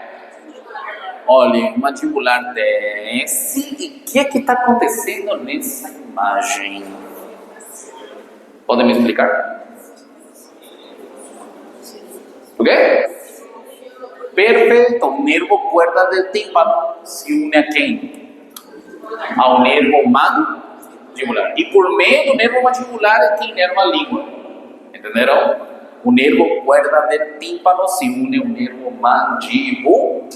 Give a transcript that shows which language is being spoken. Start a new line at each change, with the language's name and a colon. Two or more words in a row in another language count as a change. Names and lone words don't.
Portuguese: Olha, o mandibular desce. E o que está acontecendo nessa imagem? Podem me explicar? O quê? Perfeito. O nervo
Spanish: cuerda del tímpano
Portuguese: se une a quem? Ao nervo mandibular. E por meio do nervo mandibular é que inerva a língua. Entenderam? O nervo
Spanish: cuerda del tímpano
Portuguese: se une ao nervo mandibular.